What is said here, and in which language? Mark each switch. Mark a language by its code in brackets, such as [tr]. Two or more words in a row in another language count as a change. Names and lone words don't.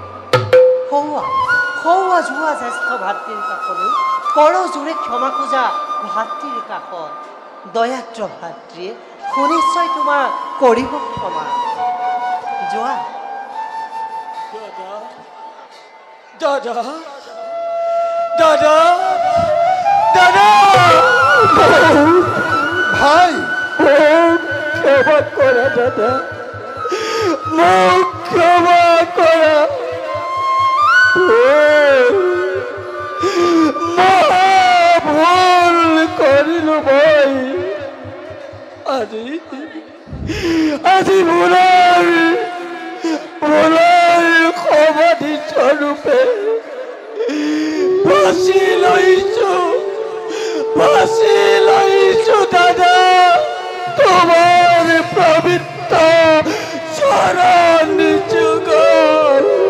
[as] সৌৱা যোৱা জ্যেষ্ঠ ভাতৃৰ কাষলৈ কৰজোৰে ক্ষমা খোজা ভাতৃৰ কাষত দয়াদ্ৰ ভাতৃয়ে সুনিশ্চয় তোমাক কৰিব ক্ষমা। যোৱা। দাদা দাদা দাদা ভাই [bn] ক্ষমা করা দাদা, মোক ক্ষমা করা। ভুল করিল ভাই, আজি ভুলার সমাধি স্বরূপে ফাঁসি লইছো দাদা, তোমার পবিত্র চরণ যুগল।